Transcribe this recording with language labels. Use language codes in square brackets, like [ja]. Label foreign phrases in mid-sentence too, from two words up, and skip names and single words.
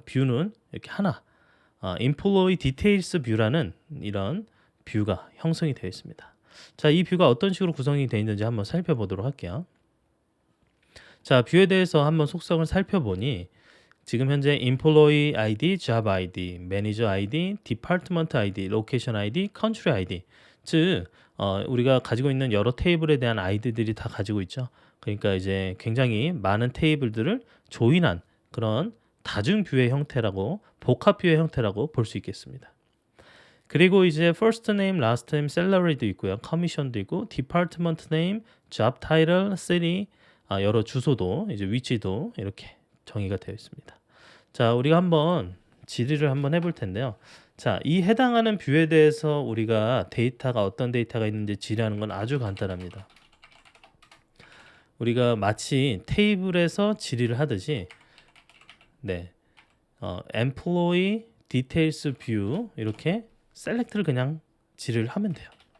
[ko] 뷰는 이렇게 하나, [en] Employee Details [ko] 뷰라는 이런 뷰가 형성이 되어 있습니다. 자, 이 뷰가 어떤 식으로 구성이 되어 있는지 한번 살펴보도록 할게요. 자, 뷰에 대해서 한번 속성을 살펴보니 지금 현재 [en] Employee ID, Job ID, Manager ID, Department ID, Location ID, Country ID [ko] 즉 우리가 가지고 있는 여러 테이블에 대한 아이디들이 다 가지고 있죠. 그러니까 이제 굉장히 많은 테이블들을 조인한 그런 다중 뷰의 형태라고, 복합 뷰의 형태라고 볼 수 있겠습니다. 그리고 이제 [en] first name, last name, [ko] salary도 있고요. commission도 있고, [en] department name, job title, city, [ko] 여러 주소도 이제 위치도 이렇게 정의가 되어 있습니다. 자, 우리가 한번 질의를 한번 해볼 텐데요. 자, 이 해당하는 뷰에 대해서 우리가 데이터가 어떤 데이터가 있는지 질의하는 건 아주 간단합니다. 우리가 마치 테이블에서 질의를 하듯이 [en] employee details view [ko] 이렇게 select를 그냥 질의를 하면 돼요.